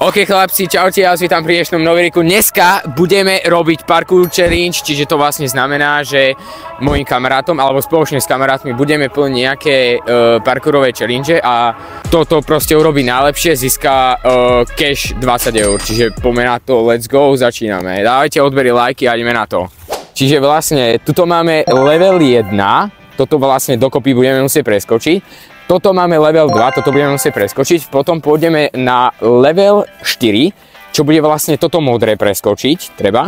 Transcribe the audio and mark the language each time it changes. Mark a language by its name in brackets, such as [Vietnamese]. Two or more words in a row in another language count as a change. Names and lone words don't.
[Slovak] OK chlapci, čaute, ja vás vítam pri dnešnom noveriku. Dneska budeme robiť parkour challenge, čiže to vlastne znamená, že mojim kamarátom alebo spoločne s kamarátmi budeme plniť nejaké parkourové challenge a toto proste urobí najlepšie, získa cash 20 eur. Čiže poďme na to, [English] let's go, [Slovak] začíname. Dávajte odbery, lajky a ideme na to. Čiže vlastne, tuto máme level 1, toto vlastne dokopy budeme musieť preskočiť. Toto máme level 2, toto budeme musieť preskočiť, potom pôjdeme na level 4, čo bude vlastne toto modré preskočiť, treba.